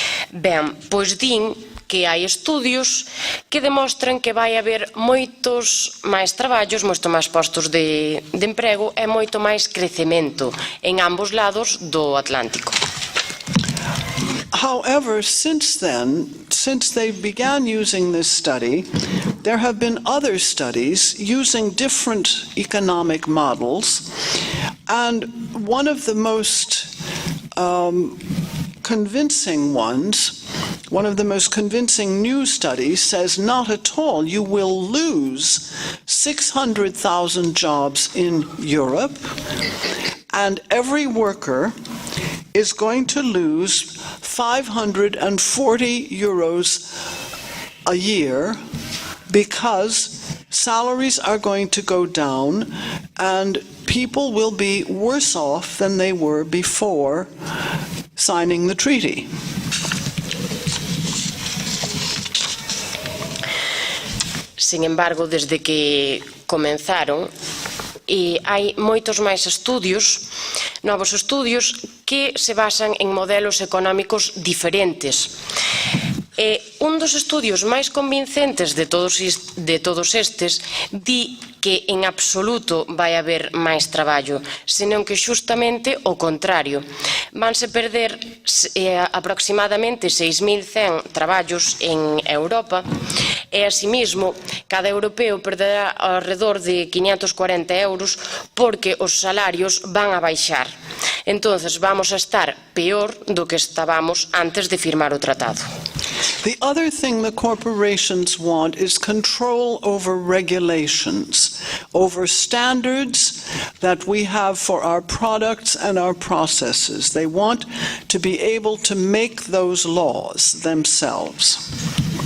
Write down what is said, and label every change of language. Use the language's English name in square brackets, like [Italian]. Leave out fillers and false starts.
[Galician] Ben, pois din que hai estudios que demostran que vai haber moitos máis traballos, moito máis postos de emprego e moito máis crecemento en ambos lados do Atlántico. [English] However, since they began using this study, there have been other studies using different economic models, and one of the most convincing ones, one of the most convincing new studies says not at all. You will lose 600,000 jobs in Europe, and every worker is going to lose 540 euros a year because salaries are going to go down and people will be worse off than they were before signing the treaty. [Spanish] Sin embargo, desde que comenzaron, [Galician] hai moitos máis estudios, novos estudios, que se basan en modelos económicos diferentes. Un dos estudios máis convincentes de todos estes di que en absoluto vai haber máis traballo, senón que xustamente o contrario. Vanse perder aproximadamente 6.100 traballos en Europa e, asimismo, cada europeo perderá alrededor de 540 euros porque os salarios van a baixar. Entonces, vamos a estar peor do que estábamos antes de firmar o tratado. [English] The other thing the corporations want is control over regulations, over standards that we have for our products and our processes. They want to be able to make those laws themselves.